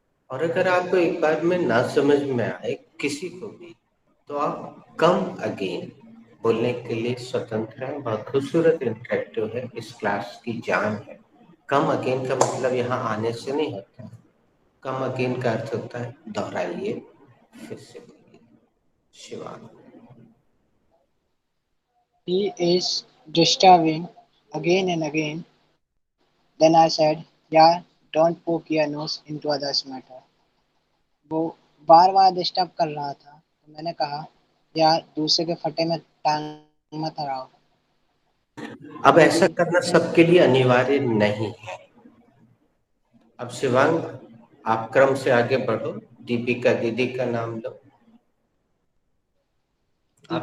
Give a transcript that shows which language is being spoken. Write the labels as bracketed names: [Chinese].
[Hindi] और अगर आपको एक बार में ना समझ में आए किसी को भी, तो आप कम अगेन बोलने के लिए स्वतंत्र हैं। बहुत खूबसूरत इंटरेक्टिव है, इस क्लास की जान है। कम अगेन का मतलब यहाँ आने से नहीं होता। कम अगेन का अर्थ होता है दोहराइए, फिर से बोलिए। Shivang. [English] He is disturbing again and again. Then I said, yeah, don't poke your nose into others' matter. [Hindi] वो बार बार डिस्टर्ब कर रहा था, तो मैंने कहा, यार दूसरे के फटे में टांग मत अड़ाओ। अब ऐसा करना सबके लिए अनिवार्य नहीं है। अब शिवांग आप क्रम से आगे बढ़ो, दीपिका दीदी का नाम लो, आप